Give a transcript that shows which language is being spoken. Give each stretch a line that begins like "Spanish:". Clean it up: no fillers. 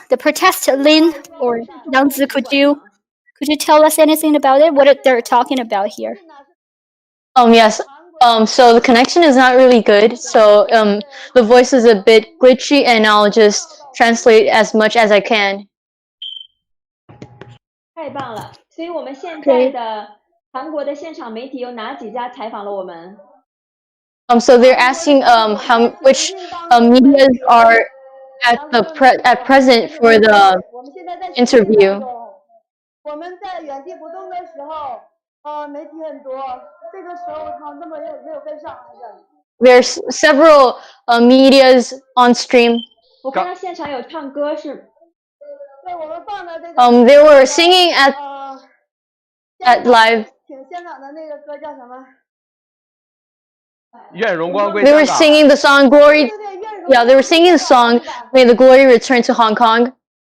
English: The protest, Lin or Yangzi, could you tell us anything about it? What they're talking about here? Yes. So the connection is not really good. So the voice is a bit glitchy, and I'll just translate as much as I can.
Chinese: 太棒了！所以我们现在的韩国的现场媒体有哪几家采访了我们？
English: So they're asking which media are at present for the interview.
Chinese: 我们在原地不动的时候，媒体很多，这个时候他们没有跟上来的。
English: There's several medias on stream.
Chinese: 我看到现场有唱歌是。
English: They were singing at live. They were singing the song "Glory." Yeah, they were singing the song "May the Glory Return to Hong Kong."